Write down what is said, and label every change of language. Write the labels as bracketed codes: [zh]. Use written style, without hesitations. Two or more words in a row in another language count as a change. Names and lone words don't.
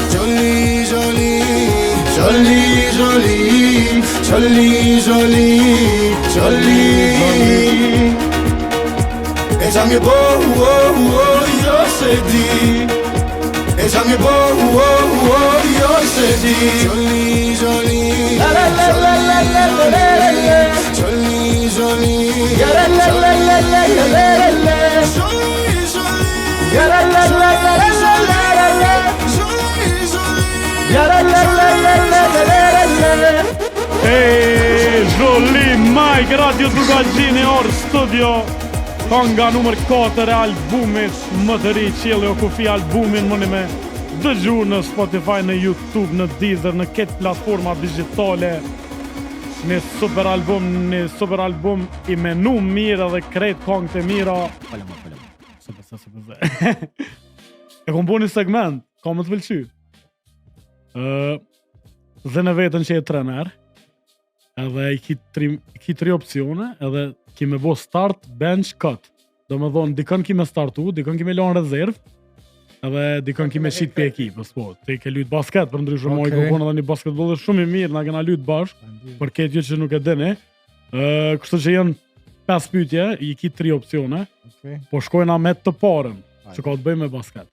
[sq] Jolie, Jolie, Jolie, Jolie, Jolie, Jolie, Jolie, e qa mi bohu, jo se di, e qa mi bohu, jo se di. Jolie, Jolie, la la la la la la la la la, Jolie, Jolie, la la la la la la la la la, Jolie, Jolie, la la la la la la la la, Jolie, Jolie, la la la la la la la la. Hey, Jolie, Mike, Radio Dugalgjini, Orë Studio. Konga numër 4 e albumit më të ri, Qielli o Kufi albumin mëni me dëgju në Spotify, në YouTube, në Deezer, në këtë platforma digjitale. Një super album i menu mirë dhe krejt këngë të mira. Falem. Super. E kom bu një segment, ka më të pëlqy. Dhe në vetën që e trener, edhe i ki tri opcione, edhe ki me bo [en] start, bench, cut. [sq] Do me thonë, dikën ki me startu, dikën ki me lanë rezerv, edhe dikën ki me shit për ekipës, po. Te ke lyt basket, për ndryshë moj kërkon edhe një basketbolër shumë i mirë, na kena lyt bashkë, për këtë ju që nuk e dini. Kështu që janë 5 pyetje, i ki 3 opcione, po shkojna me të parën, që ka të bëj me basket.